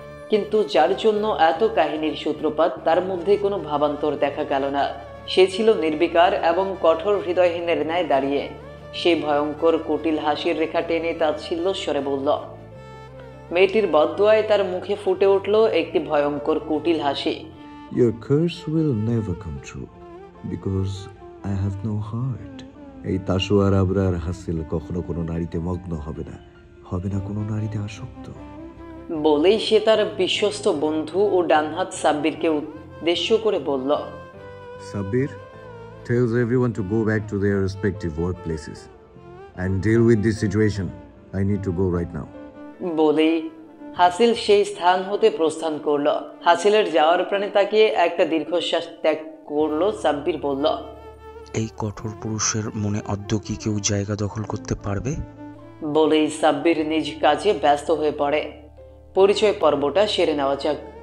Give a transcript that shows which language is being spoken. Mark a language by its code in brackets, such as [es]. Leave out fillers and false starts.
[bn] কিন্তু যার জন্য এত কাহিনীর সূত্রপাত তার মধ্যে কোনো ভাবান্তর দেখা গেল না। সে ছিল নির্বিকার এবং কঠোর হৃদয়হীনের ন্যায় দাঁড়িয়ে। সেই ভয়ঙ্কর কুটিল হাসির রেখা টেনে তাচ্ছিল্য স্বরে বলল। মেয়েটির বদদোয়ায় তার মুখে ফুটে উঠল একটি ভয়ঙ্কর কুটিল হাসি। [en] Your curse will never come true because I have no heart. [bn] এই তাসোয়ার আবরার হাসিল কখনো কোনো নারীতে মগ্ন হবে না, হবে না কোনো নারীতে আসক্ত। বলেই সে তার বিশ্বস্ত বন্ধু ও ডানহাত সাব্বিরকে উদ্দেশ্য করে বলল, [en] Sabir tells everyone to go back to their respective workplaces and deal with this situation. I need to go right now. [bn] বলেই হাসিল সেই স্থান হতে প্রস্থান করল। হাসিলের যাওয়ার প্রাণে তাকিয়ে একটা দীর্ঘশ্বাস ত্যাগ করল সাব্বির বলল, এই কঠোর পুরুষের মনে অদ্য কি কেউ জায়গা দখল করতে পারবে? বলেই সাব্বির নিজ কাজে ব্যস্ত হয়ে পড়ে। পরিচয় পর্বটা সেরে নেওয়া যাক।